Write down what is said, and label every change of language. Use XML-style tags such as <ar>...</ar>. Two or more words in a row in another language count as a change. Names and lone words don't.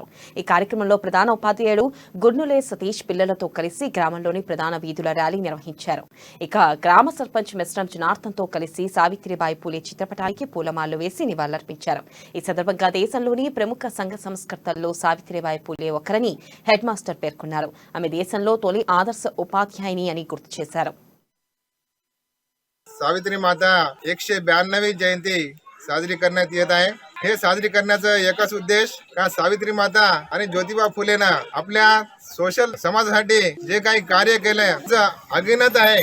<te>ఈ కార్యక్రమంలో ప్రధాన ఉపాధ్యాయుడు గుర్నులే సతీష్ పిల్లలతో కలిసి గ్రామంలోని ప్రధాన వీధుల ర్యాలీ నిర్వహించారు. ఇక గ్రామ సర్పంచ్ మిశ్రం జనార్దన్తో కలిసి సావిత్రిబాయి పూలే చిత్రపటానికి పూలమాలలు వేసి నివాళులర్పించారు. ఈ సందర్భంగా దేశంలోని ప్రముఖ సంఘ సంస్కర్తల్లో సావిత్రిబాయి పూలే ఒకరని హెడ్ మాస్టర్ పేర్కొన్నారు. ఆమె దేశంలో తొలి ఆదర్శ ఉపాధ్యాయుని అని गुर्तु చేశారు.</te> <mr>सावित्री माता 192वी जयंती साजरी करण्यात येत आहे. हे साजरी करण्याचं एकच उद्देश का सावित्री माता आणि ज्योतिबा फुलेंना आपल्या सोशल समाजासाठी जे काही कार्य केले अगिनत आहे.</mr>